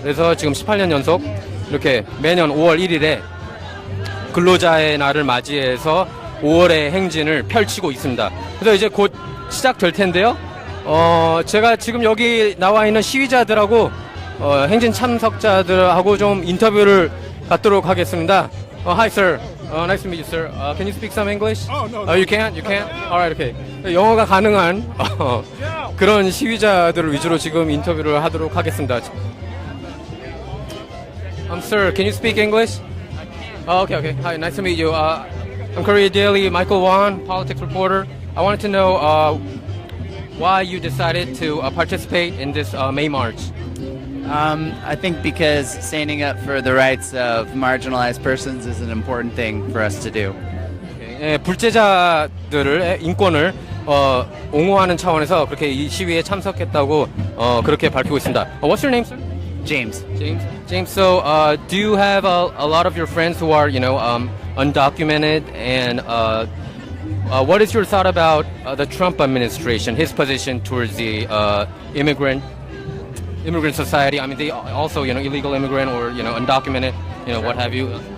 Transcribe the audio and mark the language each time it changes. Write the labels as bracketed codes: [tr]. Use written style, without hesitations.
[ko] 그래서 지금 18년 연속 이렇게 매년 5월 1일에 근로자의 날을 맞이해서 5월의 행진을 펼치고 있습니다. 그래서 이제 곧 시작될 텐데요. 제가 지금 여기 나와 있는 시위자들하고 행진 참석자들하고 좀 인터뷰를 갖도록 하겠습니다. [en] Hi sir, nice to meet you sir. Can you speak some English? Oh no. You can? You can? Alright, okay. [ko] 영어가 가능한 그런 시위자들을 위주로 지금 인터뷰를 하도록 하겠습니다. [en] Sir, can you speak English? Okay. Hi, nice to meet you. I'm Korea Daily, Michael Won, politics reporter. I wanted to know why you decided to participate in this May March. I think because standing up for the rights of marginalized persons is an important thing for us to do. [ko] 예, 불체자들의 인권을 옹호하는 차원에서 그렇게 이 시위에 참석했다고 그렇게 밝히고 있습니다. [en] What's your name, sir? James. James. So, do you have a lot of your friends who are, undocumented, and what is your thought about the Trump administration, his position towards the immigrant society? I mean, they also, illegal immigrant or, undocumented, what have you.